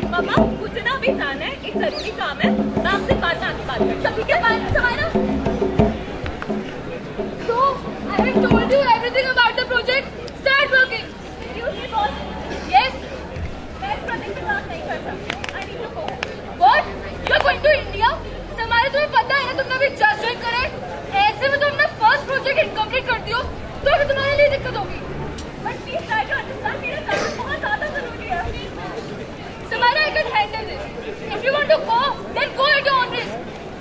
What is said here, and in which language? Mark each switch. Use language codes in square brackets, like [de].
[hi] पापा मुझे ना अभी जाना है, एक जरूरी काम है, मैं आपसे बाद में आके बात करती हूँ। ठीक है bye Samaira. [en] So I have told you everything about the project. Start working. Excuse me boss. Yes. [hi] मैं इस प्रोजेक्ट में काम नहीं कर सकती। [en] I need to go. What? You are going to India? [hi] Samaira तुम्हें पता है ना तुमने अभी जस्ट ज्वाइन करा है। ऐसे में तुमने फर्स्ट प्रोजेक्ट इनकम्प्लीट कर दियो तो अभी तुम्हारे लिए दिक्कत होगी। [en] But please try to understand, [hi] मेरा काम बहुत ज़्यादा जरूरी है। [en] Samaira I can handle this. If you want to go, then go at your own risk.